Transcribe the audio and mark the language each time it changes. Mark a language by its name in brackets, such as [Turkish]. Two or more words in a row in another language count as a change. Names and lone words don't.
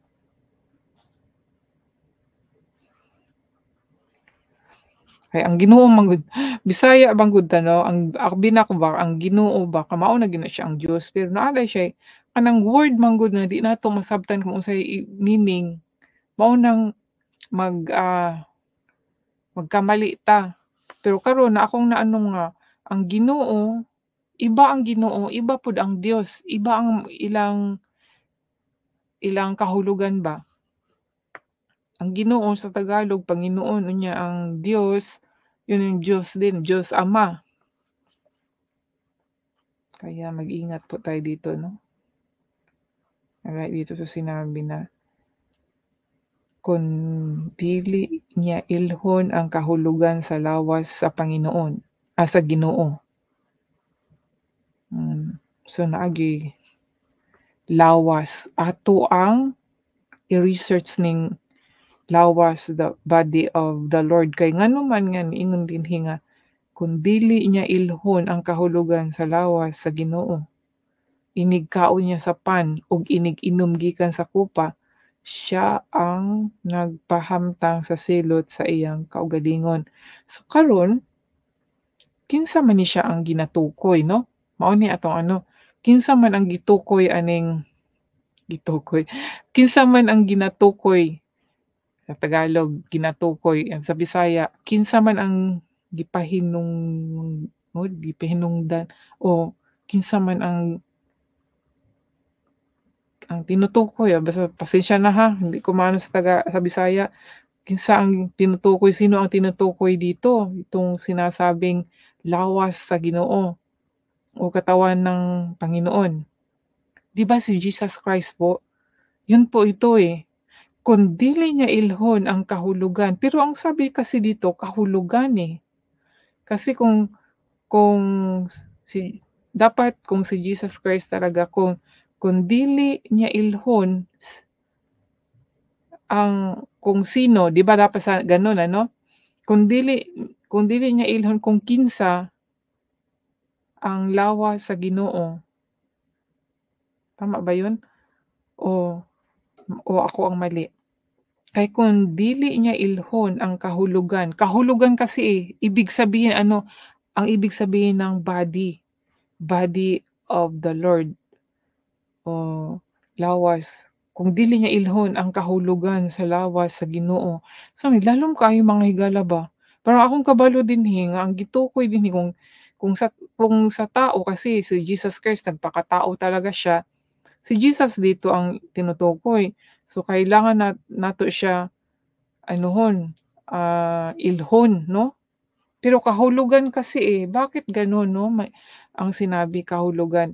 [Cebuano] Kay ang Ginoo man gud Bisaya bang gud ta 'no, ang binak ba ang Ginoo ba mao na gina siya ang Dios, pero naalay siya kanang word man gud na di nato masabtan kung unsay meaning, mao nang mag magkamali ta. Pero karon na akong naano nga ang Ginoo, iba ang Ginoo, iba pud ang Dios, iba ang ilang kahulugan ba. [Filipino] Ang Ginoo sa Tagalog Panginoon, unya ang Diyos, yun yung Diyos din, Diyos Ama. Kaya mag-ingat po tayo dito 'no. Alright, dito sa sinabi na, [Cebuano] kung dili niya ilhon ang kahulugan sa lawas sa Panginoon, sa Ginoo. So naagi lawas ato ang i-research ning lawas [English] the body of the Lord [Cebuano] kay ngano man nga niingon dinhi nga kung dili niya ilhon ang kahulugan sa lawas sa Ginoo, inig kaon niya sa pan ug inig inom gikan sa kopa, siya ang nagpahamtang sa silot sa iyang kaugalingon. So karon kinsa man ni siya ang ginatukoy 'no? Mao ni atong ano, kinsa man ang kinsa man ang ginatukoy sa Tagalog, ginatukoy, sa Bisaya, kinsa man ang gipahinungdan o kinsa man [Filipino] ang tinutukoy, basta pasensya na ha, hindi ko maano sa Bisaya, [Cebuano] kinsa ang [Filipino] tinutukoy, sino ang tinutukoy dito, itong sinasabing lawas sa Ginoo o katawan ng Panginoon. 'Di ba si Jesus Christ po, yun po ito, eh, [Cebuano] kung dili niya ilhon ang kahulugan, [Filipino] pero ang sabi kasi dito kahulugan, eh. Kasi kung si dapat kung si Jesus Christ talaga [Cebuano] kung dili niya ilhon [Filipino] ang kung sino, 'di ba dapat sa gano'n ano? [Cebuano] Kung dili kung dili niya ilhon kung kinsa ang lawas sa Ginoo, [Filipino] tama ba 'yun? O o ako ang mali? [Cebuano] Kay kung dili niya ilhon [Filipino] ang kahulugan, kahulugan kasi, eh, ibig sabihin ano, ang ibig sabihin ng [English] body of the Lord [Filipino] o lawas. [Cebuano] Kung dili niya ilhon ang kahulugan sa lawas sa Ginoo, so lalong kaayo manghigala ba. Parang akong kabalo dinhi nga ang gitukoy dinhi kung sa tao [Filipino] kasi si Jesus Christ nagpakatao talaga siya, si Jesus dito ang tinutukoy. [Cebuano] So kailangan nato siya anuhon, ilhon 'no? [Filipino] Pero kahulugan kasi, eh, bakit gano'n 'no, ang sinabi kahulugan.